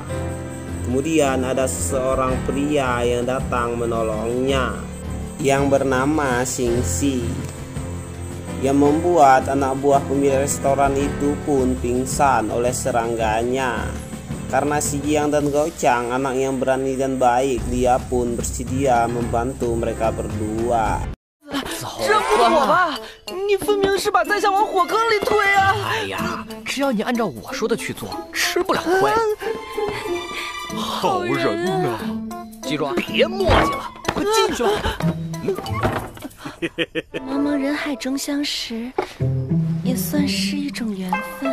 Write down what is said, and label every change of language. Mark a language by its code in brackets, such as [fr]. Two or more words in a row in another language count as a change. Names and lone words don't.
[id] Kemudian ada seseorang pria yang datang menolongnya, yang bernama Xing Xi, yang membuat anak buah pemilik restoran itu pun pingsan oleh serangganya. Karena si Jiang dan Gochang anak yang berani dan baik, dia pun bersedia membantu mereka berdua. [zh] 这不妥吧？你分明是把在下往火坑里推啊！哎呀，只要你按照我说的去做，吃不了亏。好人呐！记住啊，别磨叽了，快进去吧。茫茫人海中相识，也算是一种缘分。